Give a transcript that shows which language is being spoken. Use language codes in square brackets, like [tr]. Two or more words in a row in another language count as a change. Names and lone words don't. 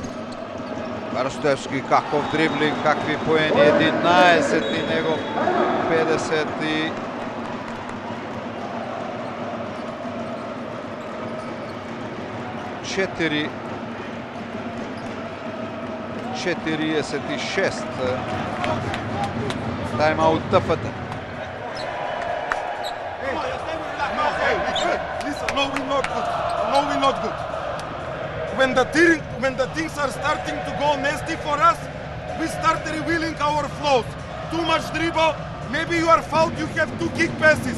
[mk] Рстоевски, каков дриблинг, какви поени, 11 и негов 50 46. Тайм-аут ТФТ. [en] No, we're not good. When the things are starting to go nasty for us, we start revealing our flaws. Too much dribble, maybe you are fouled, you have 2 kick passes.